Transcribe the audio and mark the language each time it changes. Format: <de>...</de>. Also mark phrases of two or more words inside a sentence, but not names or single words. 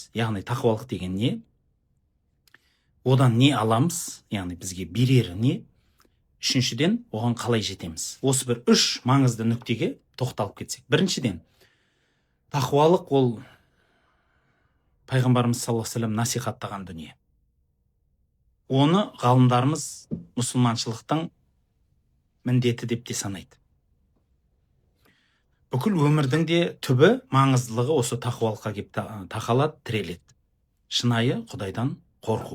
<kk>Яғни тақуалық деген не? Одан не аламыз? Яғни бізге берері не? Үшіншіден, оған қалай жетеміз? Осы бір үш маңызды нүктеге тоқталып кетсек. Біріншіден, тақуалық ол пайғамбарымыз</kk> <ar>صلى الله عليه وسلم</ar> <kk>насихаттаған дүние. Оны ғалымдарымыз мұсылманшылықтың міндеті деп те санайды. Бүкіл өмірдің де түбі маңыздылығы осы тақуалыққа кеп тақалады, тіреледі. Шынайы Құдайдан қорқу.</kk>